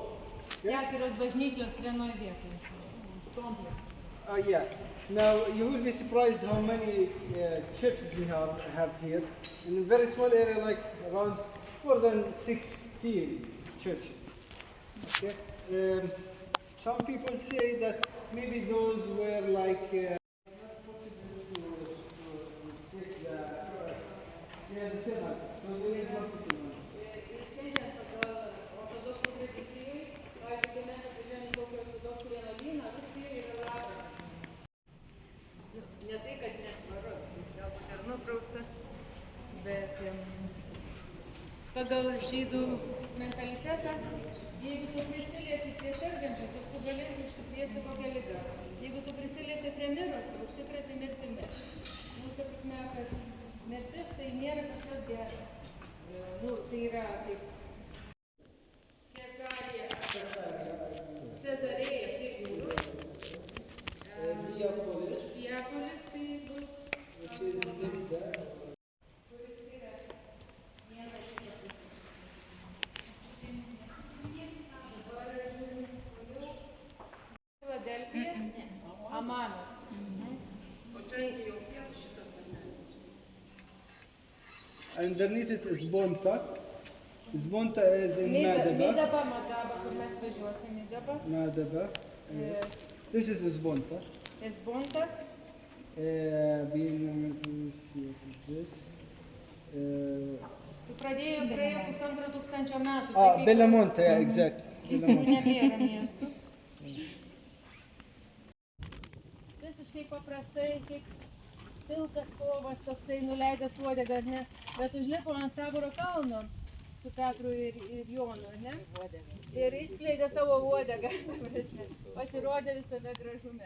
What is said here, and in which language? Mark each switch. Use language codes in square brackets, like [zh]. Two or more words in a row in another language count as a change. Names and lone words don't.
[lt] Keturios bažnyčios vienoje vietoje. Kompleks. [en] Yeah. Now you will be surprised how many churches we have here. In a very small area, like around more than 16 churches. Okay. Some people say that maybe those were like not possible to take the same height. So they will not put them on. [lt] Ne tai, kad nešvarus, jis galbūt ir nupraustas, bet pagal žydų mentalitetą, jeigu tu prisilieti prie sergančio, tu sugalėsi užsikrėsti kokią ligą. Jeigu tu prisilieti prie mirusio, užsikrėti mirtimi. Nu, ta prasme, kad mirtis tai nėra kažkas geras. Nu, tai yra kaip Cezarėja prie jūros. Diapolis, Diapolis tai bus. [en] which is in there. [lt] Kuris skiria vieną kitą pusę. Dabar žiūrim toliau. Filadelfija, Amanas. O čia jau šitas vaselis. [en] Underneath it is Bonta. Bonta is in Midaba, Madaba. [lt] kur mes važiuosim, Midaba. Madaba. [en] Yes. This is Bonta. Esbonta. Being this. [lt] Praėjo 1500 metų. [en] Bellamonte, yeah, exactly. [lt] Nebėra miestų. Visiškai paprastai, kaip pilkas kovas toksai nuleidęs uodegą, ne? Bet užlipo ant Taboro kalno su Petru ir Jonu, ne? Ir išskleidė savo uodegą, pasirodė visame gražume.